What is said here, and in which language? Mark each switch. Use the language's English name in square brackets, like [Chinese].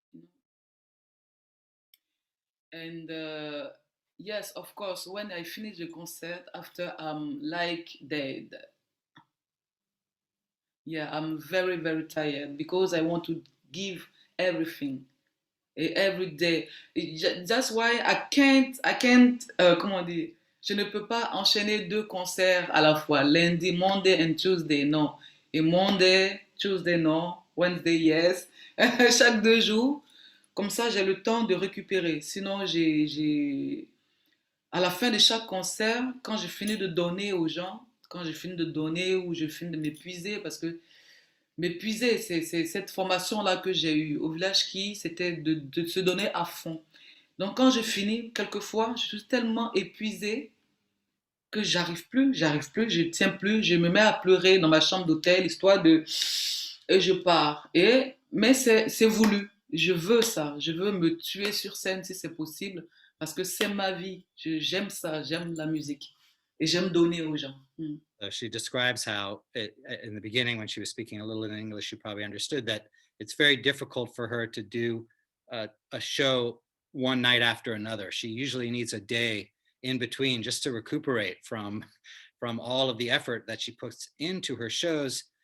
[English] You know? And yes, of course, when I finish the concert after I'm like dead, yeah, I'm very, very tired because I want to give everything every day. That's why [French] comment dire, je ne peux pas enchaîner deux concerts à la fois, lundi, [English] Monday and Tuesday, [French] non. Et Monday, Tuesday, non. [English] Wednesday, yes. [French] Chaque 2 jours. Comme ça, j'ai le temps de récupérer. Sinon, à la fin de chaque concert, quand je finis de donner aux gens, quand je finis de donner ou je finis de m'épuiser, parce que m'épuiser, c'est cette formation-là que j'ai eue au village qui, c'était de se donner à fond. Donc quand je finis, quelquefois, je suis tellement épuisée que j'arrive plus, je tiens plus, je me mets à pleurer dans ma chambre d'hôtel, histoire de... Et je pars. Mais c'est voulu. Je veux ça. Je veux me tuer sur scène si c'est possible, parce que c'est ma vie. J'aime ça, j'aime la musique. Et j'aime donner aux gens. [English] She describes how in the beginning, when she was speaking a little in English, you probably understood that it's very difficult for her to do a show one night after another. She usually needs a day in between just to recuperate from all of the effort that she puts into her shows.